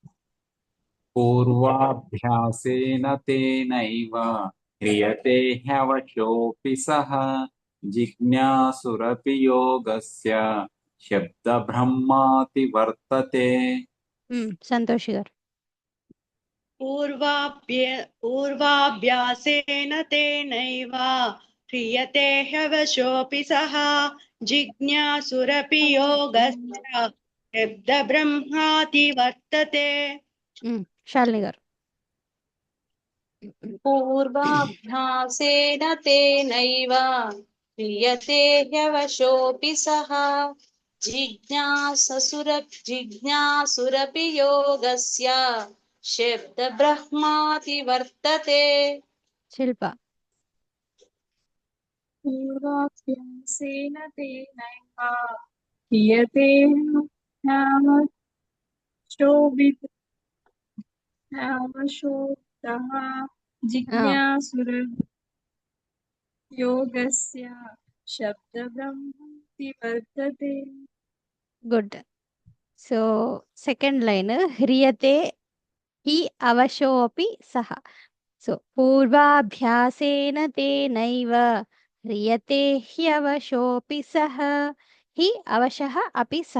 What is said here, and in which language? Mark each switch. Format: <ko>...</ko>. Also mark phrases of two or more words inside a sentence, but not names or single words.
<sa>పూర్వాభ్యాసేన తేనైవ హ్రియతే హ్యవశోऽపి సః జిజ్ఞాసురపి యోగస్య శబ్దబ్రహ్మాతి వర్తతే.</sa> <te>సంతోషి గారు.</te> <sa>पूर्वाभ्यासेन तेनैव क्रियते ह्यवशोऽपि सः जिज्ञासुरपि योगस्य शब्दब्रह्माति वर्तते.</sa> <te>శాలిని గారు.</te> <sa>पूर्वाभ्यासेन तेनैव क्रियते ह्यवशोऽपि सः जिज्ञासुरपि योगस्य शब्दब्रह्माति वर्तते.</sa> <te>శిల్ప.</te> <sa>पूर्वाभ्यासेन तेनैव क्रियते ह्यवशोऽपिसः जिज्ञासुरयोगस्य शब्दब्रह्माति वर्तते.</sa> <en>Good. So second line</en> <sa>హ్రియతే హి అవశోపి సహ. సో పూర్వాభ్యాసేన తేనైవ హ్రియతే హ్యవశోపి సహ. హి అవశః అపి సహ.</sa>